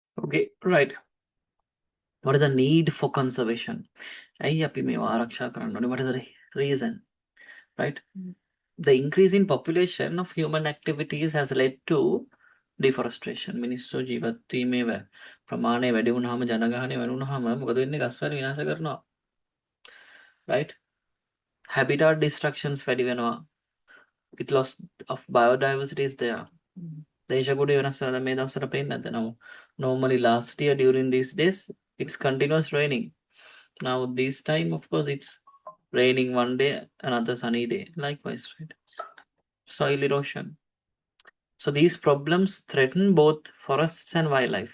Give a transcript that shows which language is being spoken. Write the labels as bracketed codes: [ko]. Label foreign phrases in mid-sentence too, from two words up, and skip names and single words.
[en] Okay, right. What is the need for conservation? What is the reason? Right? The increase in population of human activities has led to deforestation. [si] මිනිස්සු ජීවත් වීමේ ප්‍රමාණය වැඩි වුණාම ජනගහනය වැඩි වුණාම මොකද වෙන්නේ? ගස්වැල් විනාශ කරනවා. [en] Right? Habitat destructions [si] වැඩි වෙනවා. [en] It loss of biodiversity is there. [si] දේශගුඩ වෙනස් වෙනවා. මේ දවස්වල පේන්නේ නැද්ද? [en] Now, normally last year during these days it's continuous raining. Now this time of course it's raining one day, another sunny day. Likewise, right? Soil erosion. So these problems threaten both forests and wildlife.